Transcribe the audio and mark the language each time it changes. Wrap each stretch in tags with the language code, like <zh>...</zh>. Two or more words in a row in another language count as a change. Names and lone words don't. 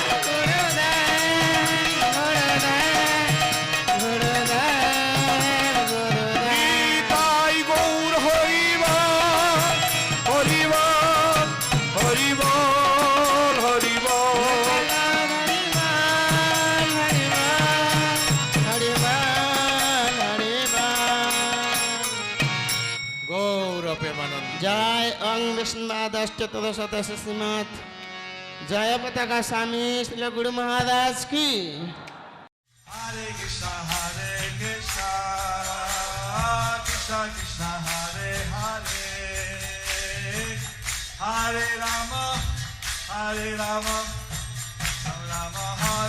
<bn>নিতাই গৌর হরিবল হরিবল হরিবল হরিবল গৌর প্রেমানন্দ জয় অং বিষ্ণুপাদশ্চতুর্শত শ্রীমৎ জয় পতাকা স্বামী শ্রী গুরু মহারাজ কি</bn> <sa>Hare Krishna, Krishna Krishna, Hare Hare, Hare Rama, Rama Rama,</sa>